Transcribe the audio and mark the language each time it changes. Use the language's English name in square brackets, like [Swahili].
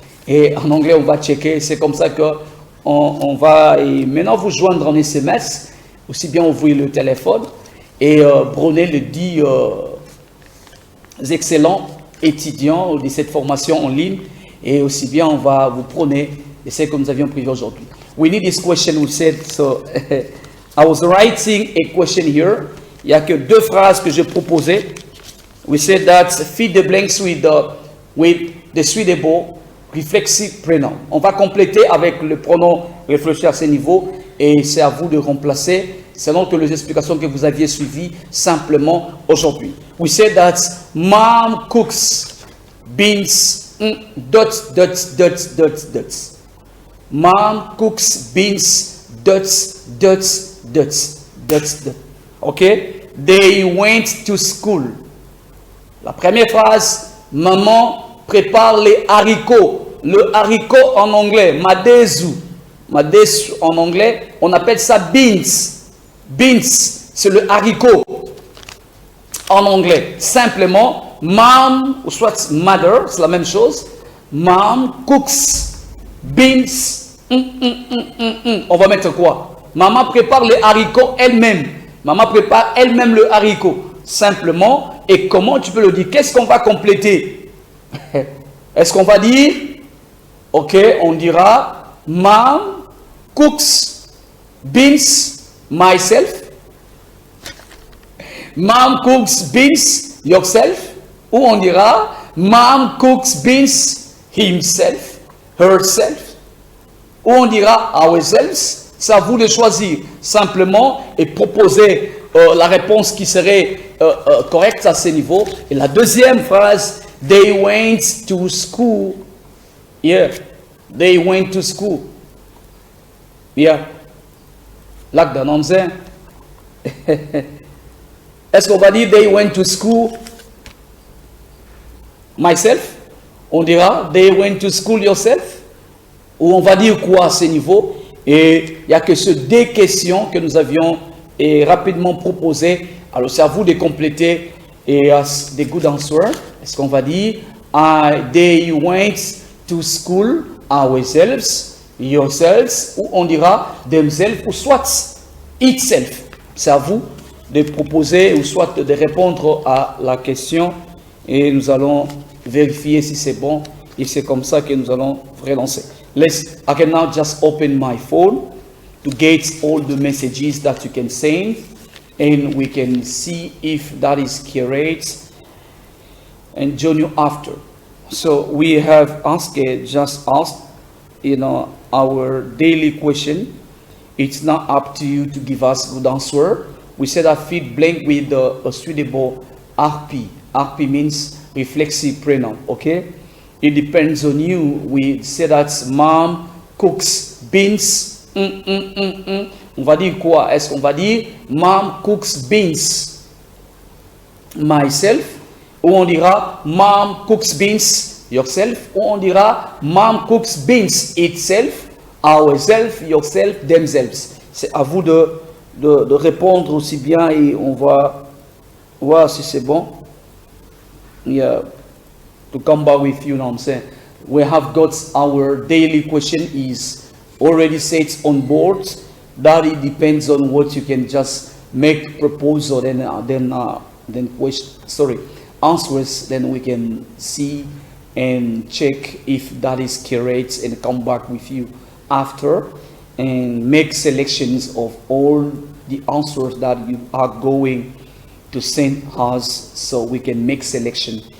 [French] Et en anglais, on va checker. C'est comme ça que on va maintenant vous joindre en SMS, aussi bien ouvrir le téléphone et prôner les 10 excellents étudiants de cette formation en ligne. Et aussi bien, on va vous prôner, et c'est comme nous avions prévu aujourd'hui. [English] We need this question, we said, so I was writing a question here. [French] Il n'y a que 2 phrases que j'ai proposées. [English] We said that fill the blanks with the suitable reflexive pronoun. [French] On va compléter avec le pronom réfléchi à ce niveau et c'est à vous de remplacer selon que les explications que vous aviez suivies simplement aujourd'hui. [English] We said that mom cooks beans, dots, dots, dots, dots, dots. Mom cooks beans, dots, dots, dots, dots, dots. Okay? They went to school. [French] La première phrase, maman prépare les haricots. Le haricot en anglais, madezu. Madezu en anglais, on appelle ça beans. Beans, c'est le haricot en anglais. Simplement, mom, ou soit mother, c'est la même chose. [English] Mom cooks beans. [French] On va mettre quoi? Maman prépare les haricots elle-même. Maman prépare elle-même le haricot. Simplement, et comment tu peux le dire? Qu'est-ce qu'on va compléter? Est-ce qu'on va dire, ok, on dira, [English] mom cooks beans myself. Mom cooks beans yourself. [French] Ou on dira, [English] mom cooks beans himself, herself. [French] Ou on dira, ourselves. C'est à vous de choisir simplement et proposer la réponse qui serait correcte à ce niveau. Et la deuxième phrase, [English] they went to school. Yeah, they went to school. Yeah. Lac d'Anamzin. [French] Est-ce qu'on va dire [English] they went to school myself? [French] On dira [English] they went to school yourself? [French] Ou on va dire quoi à ce niveau? Et il n'y a que ces deux questions que nous avions rapidement proposées. Alors c'est à vous de compléter et des [English] good answers. [French] Est-ce qu'on va dire [English] they went to school ourselves, yourselves, [French] ou on dira themselves, ou soit itself. C'est à vous de proposer ou soit de répondre à la question et nous allons vérifier si c'est bon et c'est comme ça que nous allons relancer. [English] I can now just open my phone to get all the messages that you can send and we can see if that is correct and join you after. So we have just asked, our daily question. It's not up to you to give us good answer. We said that feed blank with a suitable RP. RP means reflexive pronoun, okay? It depends on you. We say that mom cooks beans. [French] On va dire quoi? Est-ce qu'on va dire [English] mom cooks beans myself? [French] Ou on dira [English] mom cooks beans yourself? [French] Ou on dira [English] mom cooks beans itself, ourself, yourself, themselves? [French] C'est à vous de répondre aussi bien et on va voir si c'est bon. [English] Yeah. To come back with you, know what I'm saying? We have got our daily question is already set on board. That it depends on what you can just make proposal then question. Sorry, answers. Then we can see and check if that is correct and come back with you after and make selections of all the answers that you are going to send us so we can make selection.